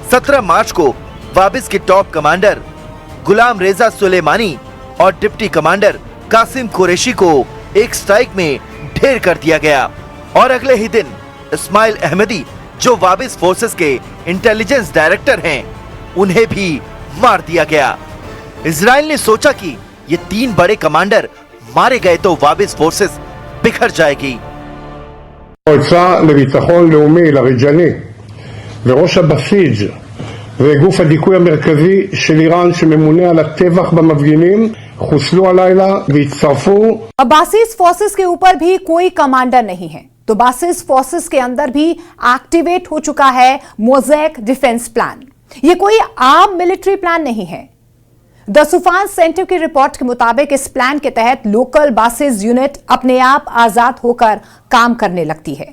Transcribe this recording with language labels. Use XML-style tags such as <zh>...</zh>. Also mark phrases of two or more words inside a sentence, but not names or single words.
<hi>17 मार्च को वाबिस के</hi> <en>top commander</en> <hi>गुलाम रेजा सुलेमानी और</hi> <en>deputy commander</en> <hi>कासिम कुरैशी को एक स्ट्राइक में ढेर कर दिया गया और अगले ही दिन इस्माइल अहमदी, जो वाबिस फोर्सेस के</hi> <en>intelligence director</en> <hi>हैं, उन्हें भी मार दिया गया। इजराइल ने सोचा कि ये 3 बड़े कमांडर मारे गए तो वाबिस फोर्सेस बिखर जाएगी।</hi> <he>המועצה לביטחון לאומי, לריג'ני, וראש הבסיג' וגוף הדיכוי המרכזי של איראן שממונה על הטבח במפגינים חוסלו הלילה והצטרפו।</he> <hi>बासिस फोर्सेस के ऊपर भी कोई कमांडर नहीं है, तो बासिस फोर्सेस के अंदर भी एक्टिवेट हो चुका है मोज़ेक डिफेंस प्लान। ये कोई आम</hi> <en>military plan</en> <hi>नहीं है। द सुफान सेंटर की रिपोर्ट के मुताबिक इस प्लान के तहत लोकल बासिस यूनिट अपने आप आजाद होकर काम करने लगती है।</hi>